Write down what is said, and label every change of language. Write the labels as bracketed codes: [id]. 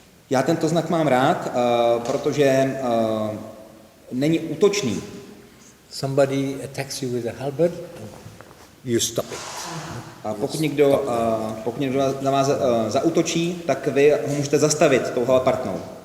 [cs] Já tento znak mám rád, protože není útočný. [en] Somebody attacks you with a halberd, you stop it. [cs] A pokud někdo na vás zaútočí, tak vy ho můžete zastavit tou halapartnou.